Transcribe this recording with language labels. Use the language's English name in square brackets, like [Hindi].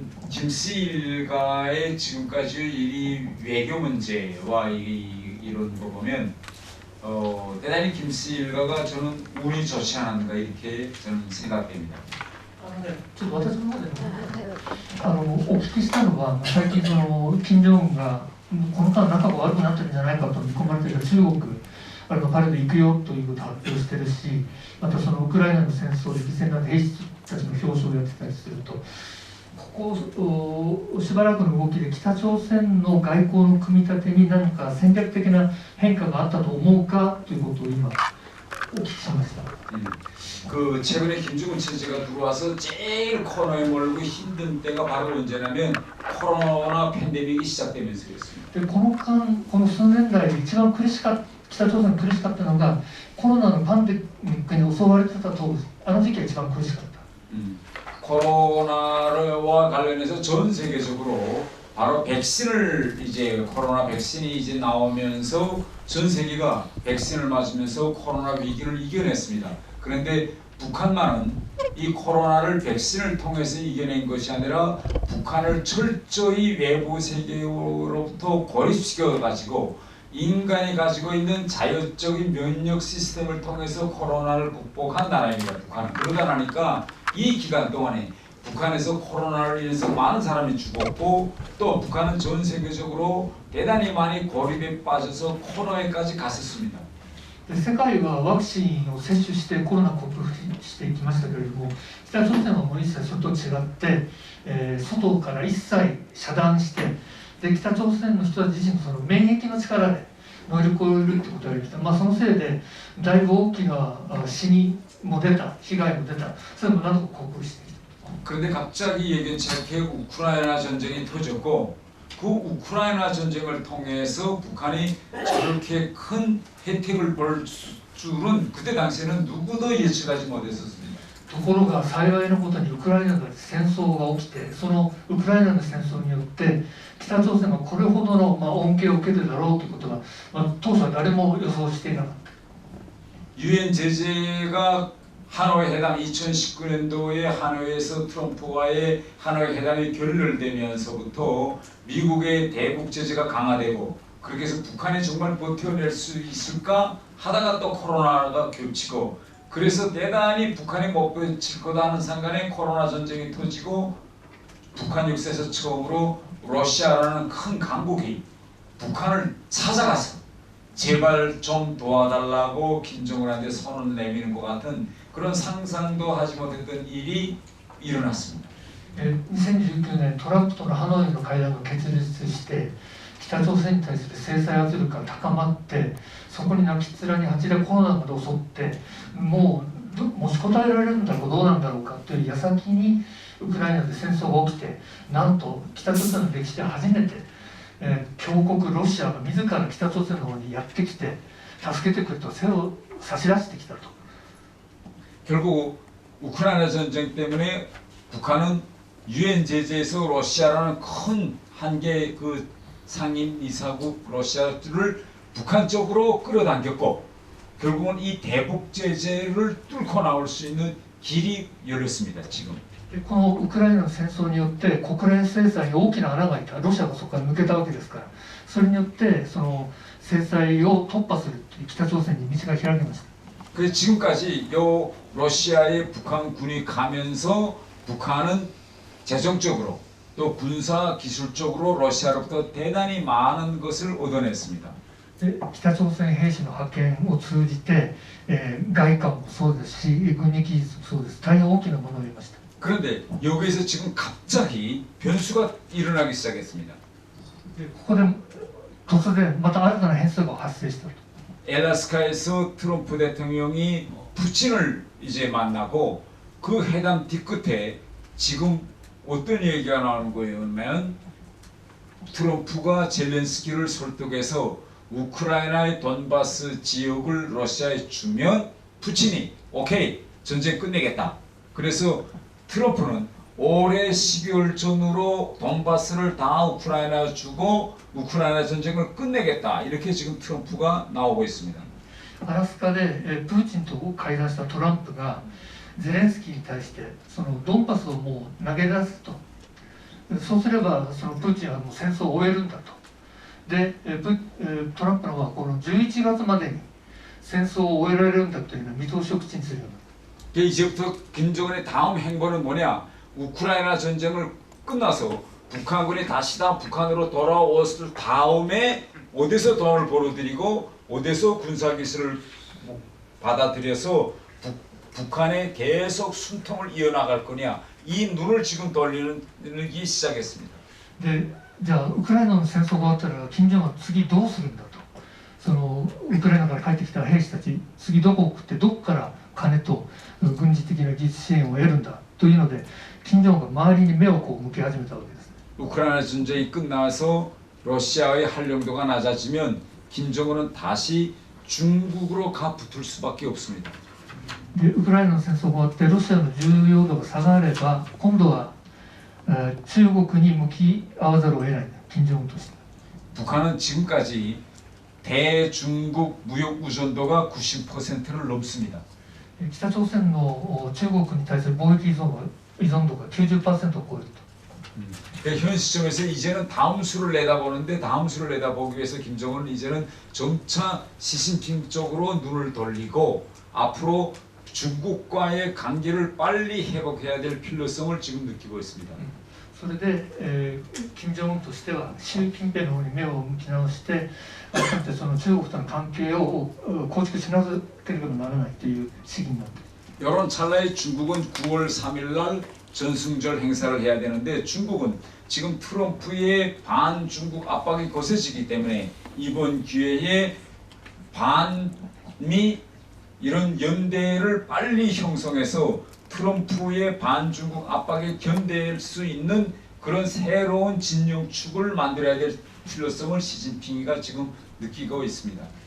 [Korean] 김씨일가의 지금까지 이 외교 문제와 이런 거 보면 대단히 김씨일가가 저는 운이 좋지 않았는가 이렇게 저는 생각됩니다. [Japanese] ちょっと私の方でお聞きしたのは最近その金正恩がこの間仲が悪くなってるんじゃないかと見込まれている中国パレード行くよということを発表してるし、またそのウクライナの戦争で犠牲になった兵士たちの表彰をやってたりすると、ここしばらくの動きで北朝鮮の外交の組み立てに何か戦略的な変化があったと思うかということを今お聞きしました。 [Korean] 그 최근에 김정은 체제가 들어와서 제일 코너에 몰고 힘든 때가 바로 언제냐면 코로나 팬데믹이 시작되면서 그랬습니다. [Japanese] でこの数年代で一番北朝鮮苦しかったのがコロナのパンデミックに襲われてた当時、あの時期が一番苦しかった。 [Korean] 코로나와 관련해서 전 세계적으로 바로 백신을 이제 코로나 백신이 이제 나오면서 전 세계가 백신을 맞으면서 코로나 위기를 이겨냈습니다. 그런데 북한만은 이 코로나를 백신을 통해서 이겨낸 것이 아니라 북한을 철저히 외부 세계로부터 고립시켜 가지고 인간이 가지고 있는 자율적인 면역 시스템을 통해서 코로나를 극복한 나라입니다. 북한은. 그러다 나니까 이 기간 동안에 북한에서 코로나로 인해서 많은 사람이 죽었고 또 북한은 전 세계적으로 대단히 많이 고립에 빠져서 코너에까지 갔었습니다. [Japanese] 世界はワクチンを接種してコロナを克服していきましたけれども、北朝鮮はもう一切それと違って、外から一切遮断して、で北朝鮮の人たち自身もその免疫の力で乗り越えるってことができた、そのせいでだいぶ大きな死にも出た、被害も出た、それも何とか克服してきた。 [Korean] 그런데 갑자기 예견치 않게 우크라이나 전쟁이 터졌고 그 우크라이나 전쟁을 통해서 북한이 저렇게 큰 혜택을 볼 줄은 그때 당시에는 누구도 예측하지 못했었습니다. [Japanese] ところが幸いなことにウクライナで戦争が起きて、そのウクライナの戦争によって北朝鮮がこれほどの恩恵を受けるだろうということが、当初は誰も予想していなかった。 [Korean] 유엔 제재가 하노이 회담 2019년도에 하노이에서 트럼프와의 하노이 회담이 결렬되면서부터 미국의 대북 제재가 강화되고 그렇게 해서 북한이 정말 버텨낼 수 있을까 하다가 또 코로나가 겹치고 그래서 대단히 북한이 못 버틸 거다 하는 상간에 코로나 전쟁이 터지고 북한 역사에서 처음으로 러시아라는 큰 강국이 북한을 찾아가서 제발 좀 도와달라고 김정은한테 손을 내미는 것 같은 그런 상상도 하지 못했던 일이 일어났습니다. [Japanese] 2019年トランプとのハノイの会談が決裂して北朝鮮に対する制裁圧力が高まってそこに泣きっ面に蜂でコロナまで襲ってもし答えられるんだろうどうなんだろうかという矢先にウクライナで戦争が起きてなんと北朝鮮の歴史で初めて強国ロシアが自ら北朝鮮の方にやってきて助けてくれと手を差し出してきたと。 [Korean] 결국 우크라이나 전쟁 때문에 북한은 유엔 제재에서 러시아라는 큰 한계 그 상임 이사국 러시아를 북한 쪽으로 끌어당겼고 결국은 이 대북 제재를 뚫고 나올 수 있는 길이 열렸습니다. 지금. [Japanese] このウクライナの戦争によって国連制裁に大きな穴が開いたロシアがそこから抜けたわけですからそれによってその制裁を突破するという北朝鮮に道が開けました。 [Korean] 그래서 지금까지 요 러시아에 북한군이 가면서 북한은 재정적으로 또 군사 기술적으로 러시아로부터 대단히 많은 것을 얻어냈습니다. [Japanese] で北朝鮮兵士の派遣を通じて、外貨もそうですし軍事技術もそうです大変大きなものを得ました。 [Korean] 그런데 여기에서 지금 갑자기 변수가 일어나기 시작했습니다. [Japanese] でここで突然また新たな変数が発生したと。 [Korean] 엘라스카에서 트럼프 대통령이 푸틴을 이제 만나고 그 회담 뒤끝에 지금 어떤 얘기가 나오는 거냐면 트럼프가 젤렌스키를 설득해서 우크라이나의 돈바스 지역을 러시아에 주면 푸틴이 오케이 전쟁 끝내겠다. 그래서 트럼프는 올해 12월 전후로 돈바스를 다 우크라이나에 주고 우크라이나 전쟁을 끝내겠다. 이렇게 지금 트럼프가 나오고 있습니다. [Japanese] アラスカでプーチンと会談したトランプがゼレンスキーに対してそのドンバスをもう投げ出すとそうすればそのプーチンはもう戦争を終えるんだとでトランプの方はこの11月までに戦争を終えられるんだというような見通しを口にするようになった。 [Korean] 이제부터 김정은의 다음 행보는 뭐냐? 우크라이나 전쟁을 끝나서 북한군이 다시 다 북한으로 돌아왔을 다음에 어디서 돈을 벌어들이고 어디서 군사기술을 받아들여서 북한에 계속 숨통을 이어나갈 거냐 이 눈을 지금 돌리기 시작했습니다. [Japanese] でじゃあウクライナの戦争が終わったら金正恩は次どうするんだとそのウクライナから帰ってきた兵士たち次どこを送ってどこから金と軍事的な技術支援を得るんだというので金正恩が周りに目をこう向け始めたわけです。 [Korean] 우크라이나 전쟁이 끝나서 러시아의 활용도가 낮아지면 김정은은 다시 중국으로 가 붙을 수밖에 없습니다. [Japanese] でウクライナの戦争が終わってロシアの重要度が下がれば今度は中国に向き合わざるを得ない金正恩として。 [Korean] 북한은 지금까지 대중국 무역 의존도가 90%를 넘습니다. [Japanese] 北朝鮮の中国に対する貿易依存度が 90% を超えると。 [Korean] 현 시점에서 이제는 다음 수를 내다보는데 다음 수를 내다보기 위해서 김정은은 이제는 점차 시진핑 쪽으로 눈을 돌리고 앞으로 중국과의 관계를 빨리 회복해야 될 필요성을 지금 느끼고 있습니다. [Japanese] それで、金正恩としては習近平の方に目を向き直して改めてその中国との関係を構築しなければならないという時期になっている。 [Korean] 이런 찰나에 중국은 9월 3일 날 전승절 행사를 해야 되는데 중국은 지금 트럼프의 반중국 압박이 거세지기 때문에 이번 기회에 반미 이런 연대를 빨리 형성해서 트럼프의 반중국 압박에 견딜 수 있는 그런 새로운 진영축을 만들어야 될 필요성을 시진핑이가 지금 느끼고 있습니다.